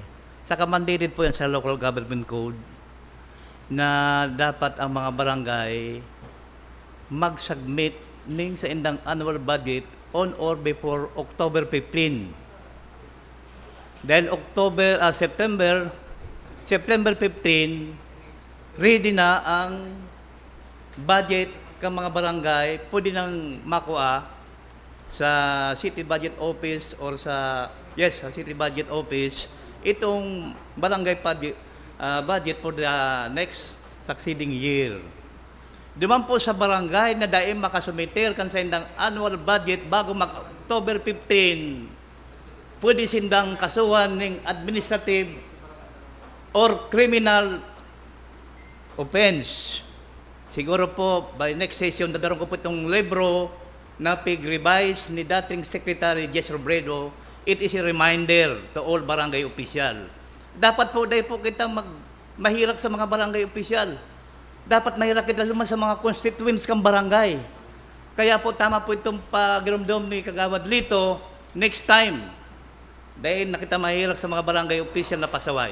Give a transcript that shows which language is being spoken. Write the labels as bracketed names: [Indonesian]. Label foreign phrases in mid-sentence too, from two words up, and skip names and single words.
[Bikol] Saka mandated po yan sa [English] local government code [Bikol] na dapat ang mga barangay mag-submit sa indang [English] annual budget on or before October 15. [Filipino] Dahil September 15, ready na ang budget ng mga barangay, pwede nang makuha sa City Budget Office or sa City Budget Office itong barangay budget [English] for the next succeeding year. [Bikol] Duman po sa barangay na daim makasumiter kan sa indang [English] annual budget [Bikol] bago mag-October 15, pwede sindang kasuhan ng [English] administrative or criminal offense. [Bikol] Siguro po, [English] by next session, [Bikol] dadaroon ko po itong libro na pig-revise ni dating Secretary Jess Robredo. [English] It is a reminder to all barangay official. [Filipino] Dapat po, dahil po kita mahirap sa mga barangay official. Dapat mahirap kita lumas sa mga constituents kang barangay. Kaya po, tama po itong pagramdam ni Kagawad Lito, [English] next time. [Filipino] Dahil nakita mahirap sa mga barangay official na pasaway.